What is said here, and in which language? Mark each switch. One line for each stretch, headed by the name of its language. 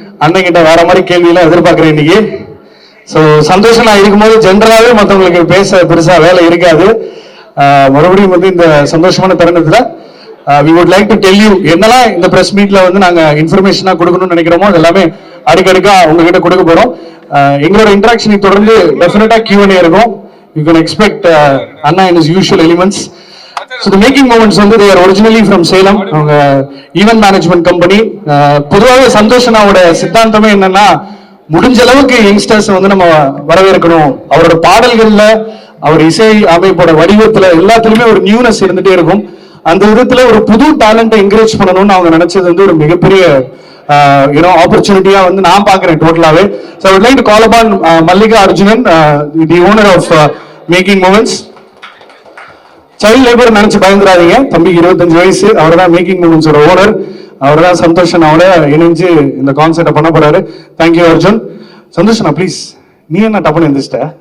Tamil: அண்ணன் கிட்ட வேற மாதிரி கேள்வியெல்லாம் எதிர்பார்க்கிறேன் இன்னைக்கு. ஸோ சந்தோஷம் நான் இருக்கும்போது ஜென்ரலாகவே மற்றவங்களுக்கு பேச பெருசா வேலை இருக்காது. மறுபடியும் வந்து இந்த சந்தோஷமான தருணத்துல
English: we would like to tell you
Tamil: என்னெல்லாம் இந்த பிரஸ் மீட்ல வந்து நாங்க இன்ஃபர்மேஷனா கொடுக்கணும்னு நினைக்கிறோமோ அது எல்லாமே அடுக்கடுக்கா உங்ககிட்ட கொடுக்க போறோம். எங்களோட இன்டராக்ஷனை தொடர்ந்து டெஃபினட்டா Q&A இருக்கும்.
English: You can expect Anna in his usual elements. So the making moments வந்து they are originally from Salem.
Tamil: அவங்க ஈவென்ட் மேனேஜ்மெண்ட் கம்பெனி. பொதுவாகவே சந்தோஷனாவோட சித்தாந்தமே என்னன்னா முடிஞ்ச அளவுக்கு யங்ஸ்டர்ஸ் வந்து நம்ம வரவேற்கணும். அவரோட பாடல்கள்ல அவர் இசை அமைப்போட வடிவத்துல எல்லாத்துலயுமே ஒரு நியூனஸ் இருந்துட்டே இருக்கும். அந்த விதத்துல ஒரு புது டேலண்டை என்கரேஜ் பண்ணணும்னு அவங்க நினைச்சது வந்து ஒரு மிகப்பெரிய ஆப்பர்ச்சுனிட்டியா வந்து நான் பாக்குறேன் டோட்டலாவே.
English: So I would like to call upon Mallika Arjunan, the owner of Making Moments.
Tamil: Child labour நினைச்சு பயந்துடாதீங்க, தம்பிக்கு 25 வயசு. அவர் தான் மேக்கிங் மூமெண்ட்ஸோட ஓனர். அவர் தான் சந்தோஷன் அவட இணைஞ்சு இந்த கான்செர்ட்டை பண்ண போறாரு. தேங்க்யூ அர்ஜுன். சந்தோஷனா ப்ளீஸ், நீ என்ன டப்புன்னு எந்திரிச்சிட்ட?